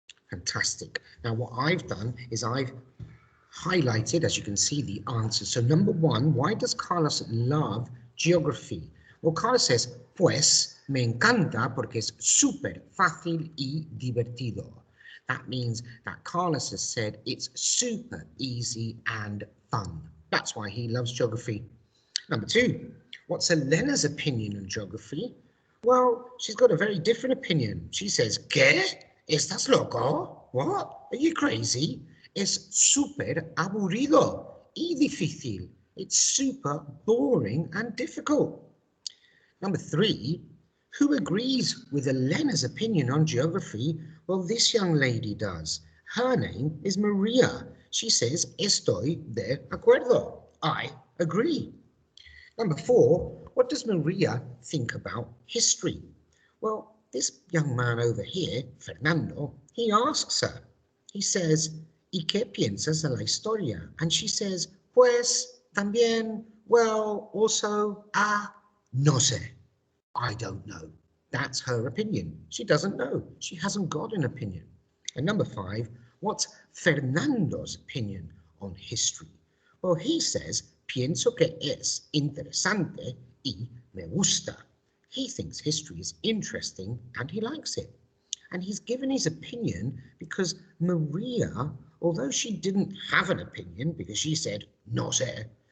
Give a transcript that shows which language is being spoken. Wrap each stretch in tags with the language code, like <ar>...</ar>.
<en>Fantastic. Now what I've done is I've highlighted, as you can see, the answers. So number 1, why does Carlos love geography? Well, Carlos says,</en> <es>pues me encanta porque es súper fácil y divertido.</es> <en>That means that Carlos has said it's super easy and fun. That's why he loves geography. Number 2, what's Elena's opinion on geography? Well, she's got a very different opinion. She says,</en> <es>¿Qué? ¿Estás loco?</es> <en>What? Are you crazy?</en> <es>Es súper aburrido y difícil.</es> <en>It's super boring and difficult. Number 3, who agrees with Elena's opinion on geography? Well, this young lady does. Her name is Maria. She says,</en> <es>estoy de acuerdo.</es> <en>I agree. Number 4, what does Maria think about history? Well, this young man over here, Fernando, he asks her. He says,</en> <es>¿Y qué piensas de la historia?</es> <en>And she says,</en> <es>pues, también,</es> <en>well, also,</en> <es>no sé.</es> <en>I don't know. That's her opinion. She doesn't know. She hasn't got an opinion. And number 5, what's Fernando's opinion on history? Well, he says,</en> <es>pienso que es interesante y me gusta.</es> <en>He thinks history is interesting and he likes it. And he's given his opinion because Maria, although she didn't have an opinion because she said,</en> <es>no sé,</es>